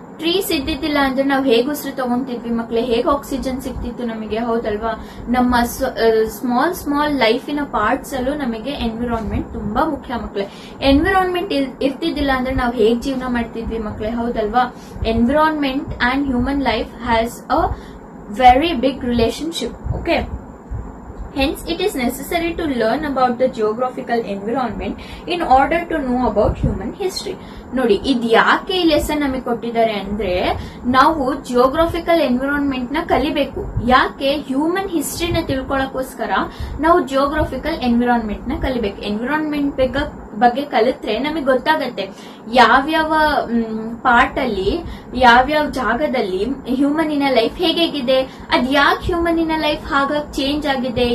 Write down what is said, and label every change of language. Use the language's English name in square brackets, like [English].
[Kannada] Trees ಇದ್ದಿದ್ದಿಲ್ಲ ಅಂದ್ರೆ ನಾವು ಹೇಗೆ ಉಸಿರು ತಗೊಂತಿದ್ವಿ ಮಕ್ಳೆ? ಹೇಗೆ ಆಕ್ಸಿಜನ್ ಸಿಗ್ತಿತ್ತು ನಮಗೆ, ಹೌದಲ್ವಾ? ನಮ್ಮ ಸ್ಮಾಲ್ ಲೈಫಿನ ಪಾರ್ಟ್ಸ್ ಅಲ್ಲೂ ನಮಗೆ ಎನ್ವಿರಾನ್ಮೆಂಟ್ ತುಂಬಾ ಮುಖ್ಯ ಮಕ್ಳೆ. ಎನ್ವಿರಾನ್ಮೆಂಟ್ ಇರ್ತಿದ್ದಿಲ್ಲ ಅಂದ್ರೆ ನಾವು ಹೇಗ್ ಜೀವನ ಮಾಡ್ತಿದ್ವಿ ಮಕ್ಳೆ, ಹೌದಲ್ವಾ? [English] Environment and human life has a very big relationship. Okay, hence it is necessary to learn about the geographical environment in order to know about human history. [Kannada] ನೋಡಿ, ಇದು ಯಾಕೆ ಈ ಲೆಸನ್ ನಮಗೆ ಕೊಟ್ಟಿದ್ದಾರೆ ಅಂದ್ರೆ ನಾವು ಜಿಯೋಗ್ರಫಿಕಲ್ ಎನ್ವಿರಾನ್ಮೆಂಟ್ ನ ಕಲಿಬೇಕು. ಯಾಕೆ? ಹ್ಯೂಮನ್ ಹಿಸ್ಟ್ರಿನ ತಿಳ್ಕೊಳ್ಳೋಕೋಸ್ಕರ ನಾವು ಜಿಯೋಗ್ರಫಿಕಲ್ ಎನ್ವಿರಾನ್ಮೆಂಟ್ ನ ಕಲಿಬೇಕು. ಎನ್ವಿರಾನ್ಮೆಂಟ್ ಬಗ್ಗೆ ಕಲಿತ್ರೆ ನಮಗೆ ಗೊತ್ತಾಗತ್ತೆ ಯಾವ್ಯಾವ ಪಾರ್ಟ್ ಅಲ್ಲಿ, ಯಾವ್ಯಾವ ಜಾಗದಲ್ಲಿ ಹ್ಯೂಮನಿನ ಲೈಫ್ ಹೇಗಿದೆ, ಅದ್ ಯಾಕೆ ಹ್ಯೂಮನಿನ ಲೈಫ್ ಹಾಗಾಗಿ ಚೇಂಜ್ ಆಗಿದೆ.